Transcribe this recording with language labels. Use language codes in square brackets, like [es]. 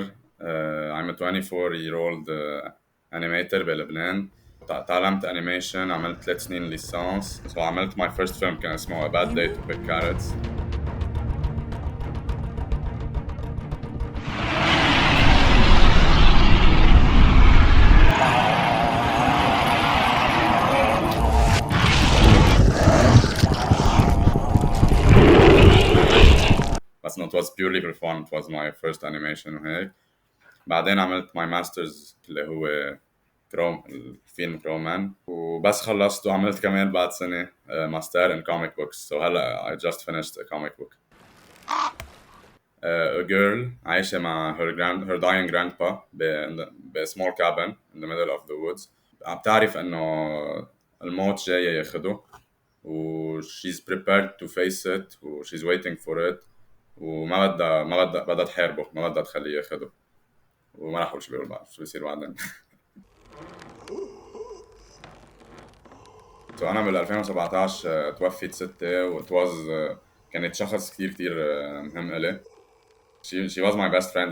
[en] I'm a 24 year old animator [ar] بلبنان. تعلمت انيميشن، عملت 3 سنين ليسانس. عملت [en] my first film [ar] كان اسمه [en] A Bad Day to Pick Carrots. [ar] بس انه [en] it was purely for fun. It was my first animation [ar] وهيك. بعدين عملت [en] my masters [ar] اللي هو كروم، الفيلم كرومان. وبس خلصت وعملت كمان بعد سنة ماستر [en] in comic books. So [ar] هلا [en] I just finished a comic book. A girl [ar] عايشة مع [en] her dying grandpa ب small cabin in the middle of the woods. [ar] عم تعرف انه الموت جاي ياخده، و [en] she's prepared to face it [ar] و [en] she's waiting for it. [ar] وما بدها تحاربه، ما بدها تخليه ياخده. وما راح اقول شو بيقول بعد، شو بيصير بعدين. انا بال 2017 توفت ستي وتواز. كانت شخص كثير كثير مهم إلي. [en] she was my best friend.